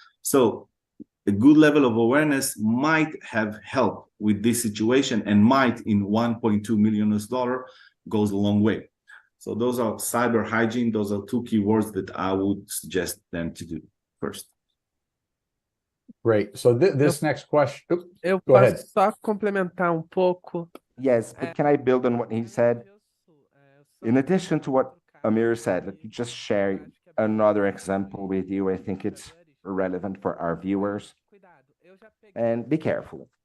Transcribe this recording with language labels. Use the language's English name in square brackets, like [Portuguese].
[English] So a good level of awareness might have helped with this situation, and might in $1.2 million goes a long way. So those are cyber hygiene. Those are two keywords that I would suggest them to do first. Great. So this next question, [Portuguese] Eu [English] go ahead. [Portuguese] posso só complementar um pouco. [English] Yes, but can I build on what he said? In addition to what Amir said, let me just share another example with you. I think it's relevant for our viewers. And be careful.